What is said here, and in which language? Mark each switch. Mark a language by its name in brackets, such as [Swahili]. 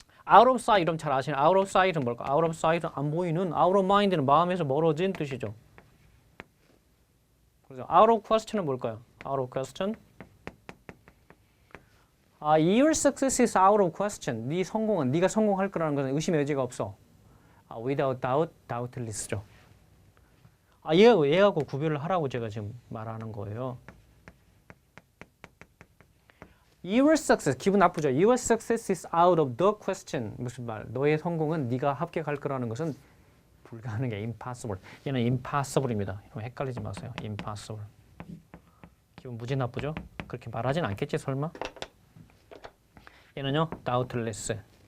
[Korean] out of sight 이름 잘 아시는 out of sight은 뭘까? out of sight은 안 보이는, out of mind는 마음에서 멀어진 뜻이죠. 그래서 out of question은 뭘까요? out of question. [English] Your success is out of question. [Korean] 네 성공은 네가 성공할 거라는 것은 의심의 여지가 없어. without doubt, doubtless죠. 얘하고 구별을 하라고 제가 지금 말하는 거예요. [English] Your success, [Korean] 기분 나쁘죠? [English] Your success is out of the question. [Korean] 무슨 말? 너의 성공은 네가 합격할 거라는 것은 불가능해. impossible. 얘는 impossible입니다. 헷갈리지 마세요. impossible. 기분 무지 나쁘죠? 그렇게 말하진 않겠지 설마? 얘는요, doubtless.